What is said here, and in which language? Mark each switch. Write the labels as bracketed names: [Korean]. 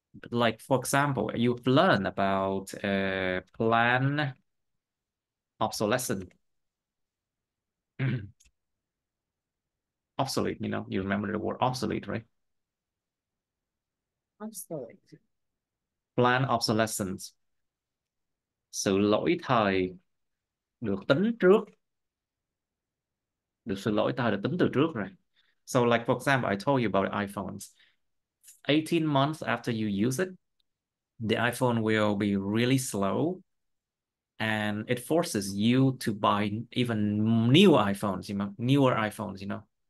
[English] Like for example, you've learned about plan obsolescence. Obsolete, you know, you remember the word obsolete, right? Obsolete. [Vietnamese] Plan obsolescence, sự lỗi thời được tính trước, được sự lỗi thời được tính từ trước rồi. [English] So like for example, I told you about iPhones. 18 months after you use it, the iPhone will be really slow and it forces you to buy even newer iPhones, you know, newer iPhones, you know.